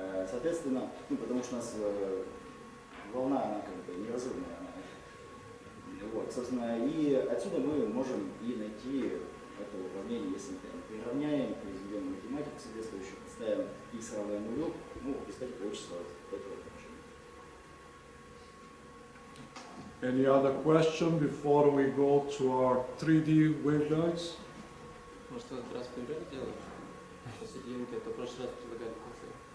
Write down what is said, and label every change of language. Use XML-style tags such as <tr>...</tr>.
<ru>Соответственно, ну, потому что у нас волна, она как бы неразрывная. Вот, собственно, и отсюда мы можем и найти это уравнение, если мы приравняем, произведем математику соответствующую, ставим x равное нулю, ну, в результате получится вот это отношение.</ru> <en>Any other question before we go to our 3D waveguides?</en> <ru>Может, в этот раз пример делать? После единки, а то в прошлый раз предлагали в конце.</ru>